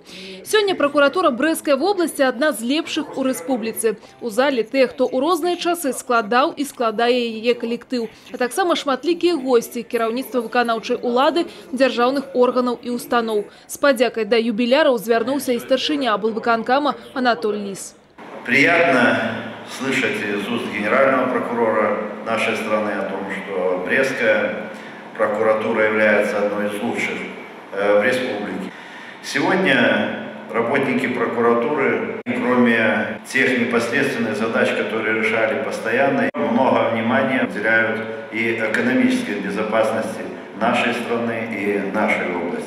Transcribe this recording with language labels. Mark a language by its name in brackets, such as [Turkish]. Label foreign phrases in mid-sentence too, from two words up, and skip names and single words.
[Belarusian] Сёння прокуратура Брэсцкай вобласці адна з лепшых у рэспубліцы. У зале тыя, хто ў розныя часы складаў і складае яе калектыў, а таксама шматлікія госці, кіраўніцтва выканаўчай улады, дзяржаўных органаў і устаноў. З падзякай да юбіляраў звярнуўся і старшыня облвыканкама Анатоль Лис. [Russian] Приятно слышать из уст генерального прокурора нашей страны о том, что Брестская прокуратура является одной из лучших в республике. Сегодня работники прокуратуры, кроме тех непосредственных задач, которые решали постоянно, много внимания уделяют и экономической безопасности нашей страны и нашей области.